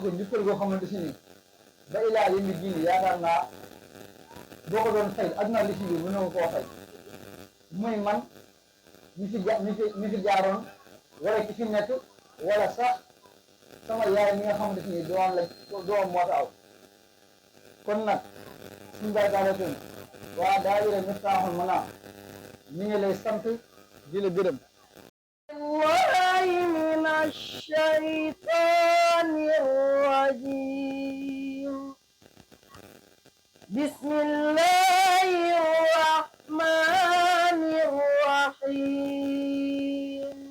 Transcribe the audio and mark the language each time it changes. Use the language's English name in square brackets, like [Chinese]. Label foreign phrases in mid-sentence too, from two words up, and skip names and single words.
[Wolof] ko njukkal goo xamante si nii ba ilaa yi mi diini yaakaar naa boo ko doon fay aduna li si biir mënoo koo fay muy man mi fi jaaroon wala ki fi nekk wala sax sama yaay mi nga xamante si nii doom moo aw kon nag suñu Bakary Thioune waa daayira Miftahul Manam ñu ngi lay sant di la gërëm [Arabic] الله من الشيطان الرجيم بسم الله الرحمن الرحيم